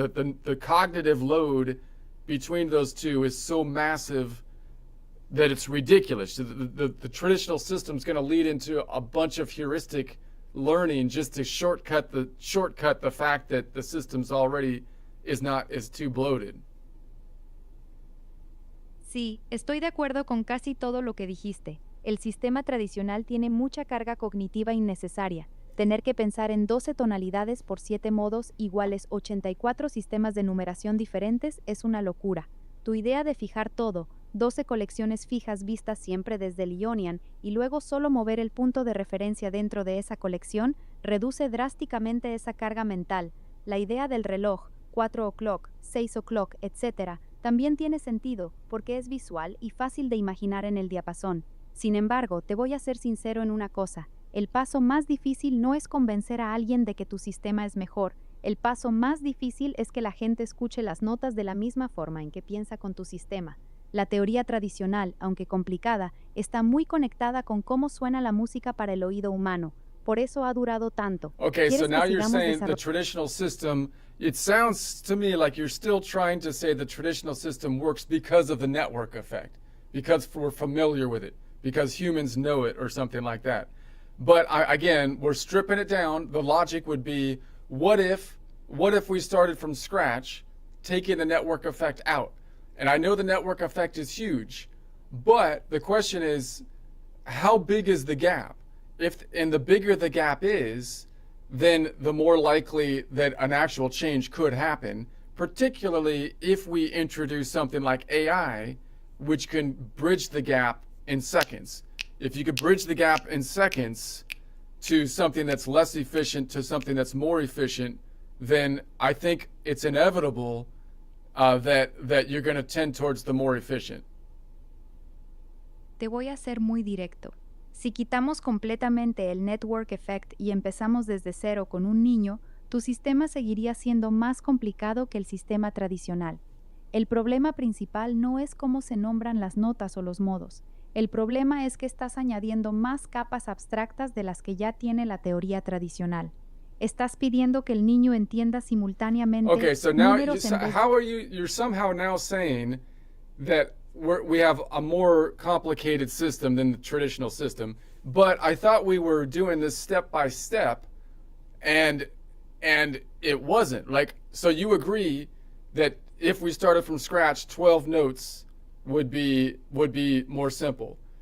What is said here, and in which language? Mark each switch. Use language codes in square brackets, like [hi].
[en] The cognitive load between those two is so massive that it's ridiculous. The traditional system is going to lead into a bunch of heuristic learning just to shortcut the fact that the system's already is too bloated. [es] Sí, estoy de acuerdo con casi todo lo que dijiste. El sistema tradicional tiene mucha carga cognitiva innecesaria. Tener que pensar en 12 tonalidades por 7 modos iguales 84 sistemas de numeración diferentes es una locura. Tu idea de fijar todo, 12 colecciones fijas vistas siempre desde el Ionian y luego solo mover el punto de referencia dentro de esa colección, reduce drásticamente esa carga mental. La idea del reloj, [en] 4 o'clock, 6 o'clock, [es] etc., también tiene sentido porque es visual y fácil de imaginar en el diapasón. Sin embargo, te voy a ser sincero en una cosa. El paso más difícil no es convencer a alguien de que tu sistema es mejor. El paso más difícil es que la gente escuche las notas de la misma forma en que piensa con tu sistema. La teoría tradicional, aunque complicada, está muy conectada con cómo suena la música para el oído humano. Por eso ha durado tanto. [en] Okay, so now you're saying the traditional system, it sounds to me like you're still trying to say the traditional system works because of the network effect, because we're familiar with it, because humans know it or something like that. But again, we're stripping it down. The logic would be, what if we started from scratch, taking the network effect out? And I know the network effect is huge, but the question is, how big is the gap? And the bigger the gap is, then the more likely that an actual change could happen, particularly if we introduce something like AI, which can bridge the gap in seconds. If you could bridge the gap in seconds to something that's less efficient to something that's more efficient, then I think it's inevitable that you're going to tend towards the more efficient. [es] Te voy a ser muy directo. Si quitamos completamente el network effect y empezamos desde cero con un niño, tu sistema seguiría siendo más complicado que el sistema tradicional. El problema principal no es cómo se nombran las notas o los modos. El problema es que estás añadiendo más capas abstractas de las que ya tiene la teoría tradicional. Estás pidiendo que el niño entienda simultáneamente [en] Okay, so now [es] números [en] you're somehow now saying that we have a more complicated system than the traditional system, but I thought we were doing this step by step, and it wasn't. So you agree that if we started from scratch, 12 notes would be more simple.